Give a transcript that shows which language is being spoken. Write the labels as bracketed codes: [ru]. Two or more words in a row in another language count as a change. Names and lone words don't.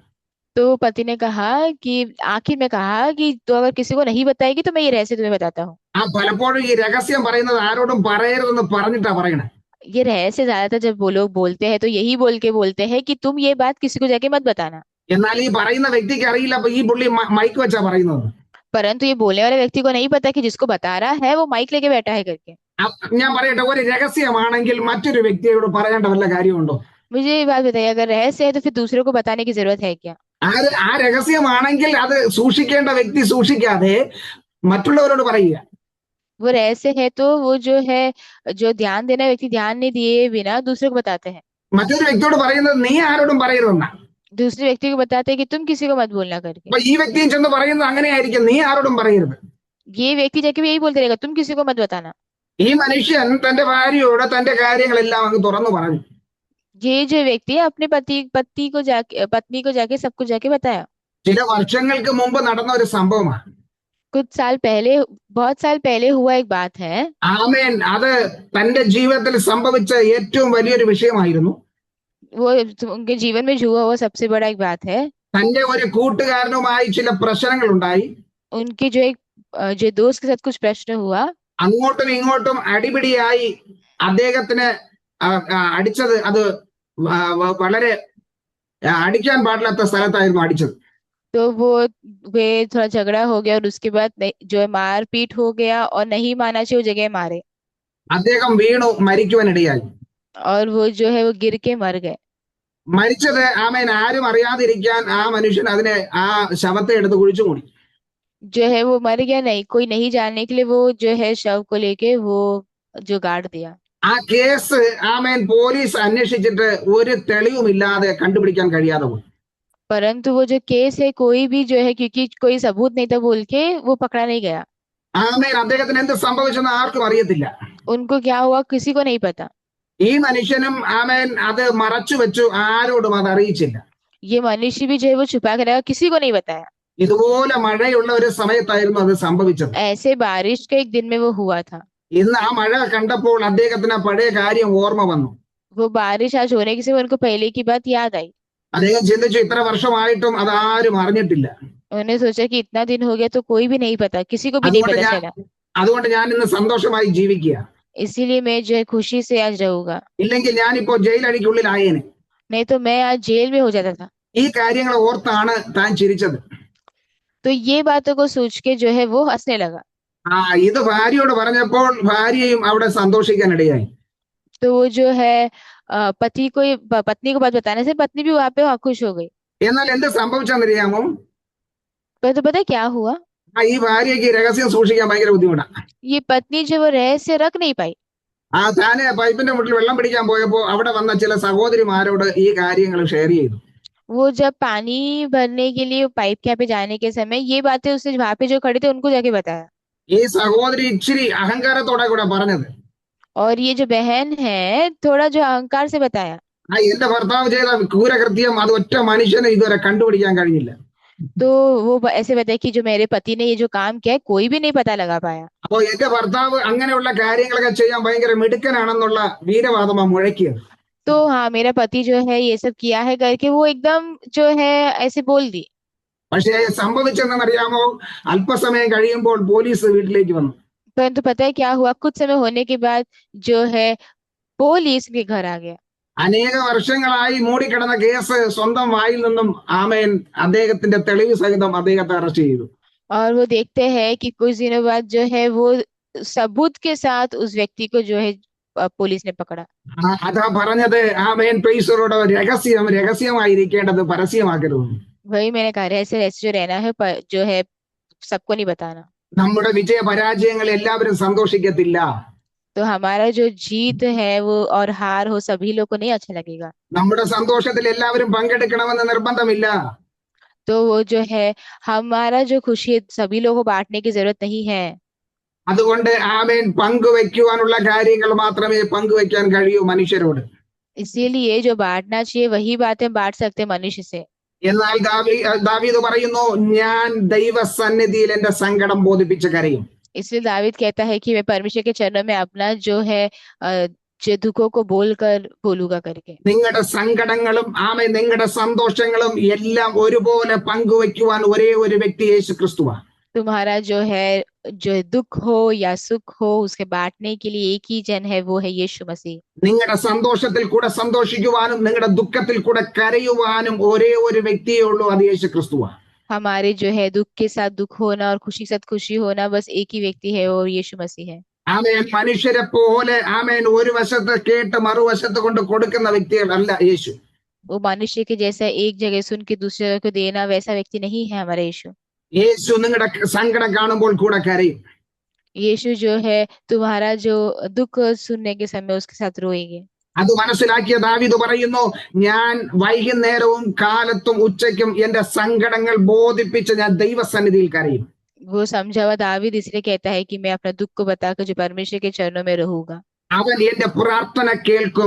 [hi] तो पति ने कहा कि आखिर में कहा कि तो अगर किसी को नहीं बताएगी तो मैं ये रहस्य तुम्हें बताता हूँ। [ml] ആ പലപ്പോഴും ഈ രഹസ്യം പറയുന്നത് ആരോടും പറയരുതെന്ന് പറഞ്ഞിട്ടാ പറയണേ. [hi] ये रहस्य ज्यादातर जब वो लोग बोलते हैं तो यही बोल के बोलते हैं कि तुम ये बात किसी को जाके मत बताना। [ml] എന്നാൽ ഈ പറയുന്ന വ്യക്തിക്ക് അറിയില്ല, അപ്പൊ ഈ പുള്ളി മൈക്ക് വെച്ചാ പറയുന്നത്. [hi] परंतु ये बोलने वाले व्यक्ति को नहीं पता कि जिसको बता रहा है वो माइक लेके बैठा है करके। [ml] ഞാൻ പറയട്ടെ, ഒരു രഹസ്യമാണെങ്കിൽ മറ്റൊരു വ്യക്തിയോട് പറയേണ്ട വല്ല കാര്യമുണ്ടോ? [hi] मुझे ये बात बताइए, अगर रहस्य है तो फिर दूसरों को बताने की जरूरत है क्या? [ml] ആ രഹസ്യമാണെങ്കിൽ അത് സൂക്ഷിക്കേണ്ട വ്യക്തി സൂക്ഷിക്കാതെ മറ്റുള്ളവരോട് പറയുക. [hi] वो रहस्य है तो वो जो है, जो ध्यान देना व्यक्ति ध्यान नहीं दिए बिना दूसरे को बताते हैं। [ml] മറ്റൊരു വ്യക്തിയോട് പറയുന്നത് നീ ആരോടും പറയരുതെന്നാ. [hi] दूसरे व्यक्ति को बताते हैं कि तुम किसी को मत बोलना करके। [ml] അപ്പൊ ഈ വ്യക്തിയും ചെന്ന് പറയുന്നത് അങ്ങനെയായിരിക്കും, നീ ആരോടും പറയരുത്. [hi] ये व्यक्ति जाके भी यही बोलते रहेगा, तुम किसी को मत बताना। [ml] ഈ മനുഷ്യൻ തന്റെ ഭാര്യയോട് തന്റെ കാര്യങ്ങളെല്ലാം അങ്ങ് തുറന്നു പറഞ്ഞു. [hi] ये जो व्यक्ति है अपने पत्नी को जाके सब कुछ जाके बताया। [ml] ചില വർഷങ്ങൾക്ക് മുമ്പ് നടന്ന ഒരു സംഭവമാണ്. [hi] कुछ साल पहले, बहुत साल पहले हुआ एक बात है। [ml] ആമേൻ. അത് തന്റെ ജീവിതത്തിൽ സംഭവിച്ച ഏറ്റവും വലിയൊരു വിഷയമായിരുന്നു. [hi] वो उनके जीवन में हुआ हुआ सबसे बड़ा एक बात है। [ml] തന്റെ ഒരു കൂട്ടുകാരനുമായി ചില പ്രശ്നങ്ങൾ ഉണ്ടായി. [hi] उनके जो दोस्त के साथ कुछ प्रश्न हुआ। [ml] അങ്ങോട്ടും ഇങ്ങോട്ടും അടിപിടിയായി. അദ്ദേഹത്തിന് അടിച്ചത് അത് വളരെ അടിക്കാൻ പാടില്ലാത്ത സ്ഥലത്തായിരുന്നു അടിച്ചത്. [hi] तो वे थोड़ा झगड़ा हो गया और उसके बाद जो है मारपीट हो गया और नहीं माना चाहिए वो जगह मारे। [ml] അദ്ദേഹം വീണു മരിക്കുവാനിടയായി. [hi] और वो जो है वो गिर के मर गए। [ml] മരിച്ചത് ആമേൻ ആരും അറിയാതിരിക്കാൻ ആ മനുഷ്യൻ അതിനെ ആ ശവത്തെ എടുത്ത് കുഴിച്ചു മൂടി. [hi] जो है वो मर गया, नहीं कोई नहीं जानने के लिए वो जो है शव को लेके वो जो गाड़ दिया। [ml] ആ കേസ് ആമേൻ പോലീസ് അന്വേഷിച്ചിട്ട് ഒരു തെളിവുമില്ലാതെ കണ്ടുപിടിക്കാൻ കഴിയാതെ പോയി. [hi] परंतु वो जो केस है कोई भी जो है, क्योंकि कोई सबूत नहीं था बोल के वो पकड़ा नहीं गया। [ml] ആമേൻ. അദ്ദേഹത്തിന് എന്ത് സംഭവിച്ചെന്ന് ആർക്കും അറിയത്തില്ല. [hi] उनको क्या हुआ किसी को नहीं पता। [ml] ഈ മനുഷ്യനും ആമേൻ അത് മറച്ചു വെച്ചു, ആരോടും അത് അറിയിച്ചില്ല. [hi] ये मनुष्य भी जो है वो छुपा के रखा, किसी को नहीं बताया। [ml] ഇതുപോലെ മഴയുള്ള ഒരു സമയത്തായിരുന്നു അത് സംഭവിച്ചത്. [hi] ऐसे बारिश के एक दिन में वो हुआ था। [ml] ഇന്ന് ആ മഴ കണ്ടപ്പോൾ അദ്ദേഹത്തിന് ആ പഴയ കാര്യം ഓർമ്മ വന്നു. [hi] वो बारिश आज होने की से उनको पहले की बात याद आई। [ml] അദ്ദേഹം ചിന്തിച്ചു, ഇത്ര വർഷമായിട്ടും അത് ആരും അറിഞ്ഞിട്ടില്ല. [hi] उन्होंने सोचा कि इतना दिन हो गया तो कोई भी नहीं पता, किसी को भी नहीं पता चला। [ml] അതുകൊണ്ട് ഞാൻ ഇന്ന് സന്തോഷമായി ജീവിക്കുക. [hi] इसीलिए मैं जो है खुशी से आज रहूंगा, [ml] ഇല്ലെങ്കിൽ ഞാനിപ്പോ ജയിലടിക്കുള്ളിലായേനെ. [hi] नहीं तो मैं आज जेल में हो जाता था। [ml] ഈ കാര്യങ്ങൾ ഓർത്താണ് താൻ ചിരിച്ചത്. [hi] तो ये बातों को सोच के जो है वो हंसने लगा। [ml] ഇത് ഭാര്യയോട് പറഞ്ഞപ്പോൾ ഭാര്യയും അവിടെ സന്തോഷിക്കാനിടയായി. [hi] तो वो जो है पत्नी को बात बताने से पत्नी भी वहां पे खुश हो गई। [ml] എന്നാൽ എന്ത് സംഭവിച്ചെന്നറിയാമോ? [hi] तो पता है क्या हुआ? [ml] ഈ ഭാര്യയ്ക്ക് ഈ രഹസ്യം സൂക്ഷിക്കാൻ ഭയങ്കര ബുദ്ധിമുട്ടാണ്. [hi] ये पत्नी जो वो रहस्य रख नहीं पाई। [ml] താനെ പൈപ്പിന്റെ മുട്ടിൽ വെള്ളം പിടിക്കാൻ പോയപ്പോ അവിടെ വന്ന ചില സഹോദരിമാരോട് ഈ കാര്യങ്ങൾ ഷെയർ ചെയ്തു. [hi] वो जब पानी भरने के लिए पाइप के यहाँ पे जाने के समय ये बातें उसने वहां पे जो खड़े थे उनको जाके बताया। [ml] ഈ സഹോദരി ഇച്ചിരി അഹങ്കാരത്തോടെ കൂടെ പറഞ്ഞത്. [hi] और ये जो बहन है थोड़ा जो अहंकार से बताया। [ml] എന്റെ ഭർത്താവ് ചെയ്ത ക്രൂരകൃത്യം അത് ഒറ്റ മനുഷ്യന് ഇതുവരെ കണ്ടുപിടിക്കാൻ കഴിഞ്ഞില്ല. [hi] तो वो ऐसे बताया कि जो मेरे पति ने ये जो काम किया है कोई भी नहीं पता लगा पाया। [ml] അപ്പോ എന്റെ ഭർത്താവ് അങ്ങനെയുള്ള കാര്യങ്ങളൊക്കെ ചെയ്യാൻ ഭയങ്കര മിടുക്കനാണെന്നുള്ള വീരവാദമാ മുഴക്കിയത്. [hi] तो हाँ, मेरा पति जो है ये सब किया है करके वो एकदम जो है ऐसे बोल दी। [ml] പക്ഷേ സംഭവിച്ചെന്നറിയാമോ? അല്പസമയം കഴിയുമ്പോൾ പോലീസ് വീട്ടിലേക്ക് വന്നു. [hi] परंतु पता है क्या हुआ? कुछ समय होने के बाद जो है पुलिस के घर आ गया। [ml] അനേക വർഷങ്ങളായി മൂടിക്കിടന്ന കേസ് സ്വന്തം വായിൽ നിന്നും ആമേൻ അദ്ദേഹത്തിന്റെ തെളിവ് സഹിതം അദ്ദേഹത്തെ അറസ്റ്റ് ചെയ്തു. [hi] और वो देखते हैं कि कुछ दिनों बाद जो है वो सबूत के साथ उस व्यक्ति को जो है पुलिस ने पकड़ा। [ml] അതാ പറഞ്ഞത് ആമേൻ പ്രൈസറോട് രഹസ്യമായിരിക്കേണ്ടത് പരസ്യമാക്കരുത്. [hi] वही मैंने कहा, रहस्य रहस्य जो रहना है जो है सबको नहीं बताना। [ml] നമ്മുടെ വിജയ പരാജയങ്ങൾ എല്ലാവരും സന്തോഷിക്കത്തില്ല. [hi] तो हमारा जो जीत है वो और हार हो सभी लोग को नहीं अच्छा लगेगा। [ml] നമ്മുടെ സന്തോഷത്തിൽ എല്ലാവരും പങ്കെടുക്കണമെന്ന് നിർബന്ധമില്ല. [hi] तो वो जो है हमारा जो खुशी है सभी लोगों को बांटने की जरूरत नहीं है। [ml] അതുകൊണ്ട് ആമേൻ പങ്കുവെക്കുവാനുള്ള കാര്യങ്ങൾ മാത്രമേ പങ്കുവെക്കാൻ കഴിയൂ മനുഷ്യരോട്. [hi] इसीलिए जो बांटना चाहिए वही बातें बांट सकते हैं मनुष्य से। [ml] എന്നാൽ ദാവീദ് പറയുന്നു, ഞാൻ ദൈവസന്നിധിയിൽ എന്റെ സങ്കടം ബോധിപ്പിച്ച് കരയും. [hi] इसलिए दावीद कहता है कि मैं परमेश्वर के चरणों में अपना जो है जो दुखों को बोलूंगा करके। [ml] നിങ്ങളുടെ സങ്കടങ്ങളും ആമേൻ നിങ്ങളുടെ സന്തോഷങ്ങളും എല്ലാം ഒരുപോലെ പങ്കുവെക്കുവാൻ ഒരേ ഒരു വ്യക്തി യേശു ക്രിസ്തുവാണ്. [hi] तुम्हारा जो है जो दुख हो या सुख हो उसके बांटने के लिए एक ही जन है, वो है यीशु मसीह। [ml] നിങ്ങളുടെ സന്തോഷത്തിൽ കൂടെ സന്തോഷിക്കുവാനും നിങ്ങളുടെ ദുഃഖത്തിൽ കൂടെ കരയുവാനും ഒരേ ഒരു വ്യക്തിയേ ഉള്ളൂ, അത് യേശു ക്രിസ്തുവാണ്. [hi] हमारे जो है दुख के साथ दुख होना और खुशी के साथ खुशी होना बस एक ही व्यक्ति है, और यीशु मसीह है। [ml] ആമേൻ മനുഷ്യരെ പോലെ ആമേൻ ഒരു വശത്ത് കേട്ട് മറുവശത്ത് കൊണ്ട് കൊടുക്കുന്ന വ്യക്തികളല്ല യേശു. [hi] वो मनुष्य के जैसा एक जगह सुन के दूसरे जगह को देना वैसा व्यक्ति नहीं है हमारा यीशु। [ml] യേശു നിങ്ങളുടെ സങ്കടം കാണുമ്പോൾ കൂടെ കരയും. [hi] यीशु जो है तुम्हारा जो दुख सुनने के समय उसके साथ रोएंगे। [ml] അത് മനസ്സിലാക്കിയ ദാവീദ് പറയുന്നു, ഞാൻ വൈകുന്നേരവും കാലത്തും ഉച്ചയ്ക്കും എന്റെ സങ്കടങ്ങൾ ബോധിപ്പിച്ച് ഞാൻ ദൈവസന്നിധിയിൽ കരയും. [hi] वो समझा हुआ दावीद इसलिए कहता है कि मैं अपना दुख को बताकर जो परमेश्वर के चरणों में रहूंगा। [ml] അവൻ എന്റെ പ്രാർത്ഥന കേൾക്കും.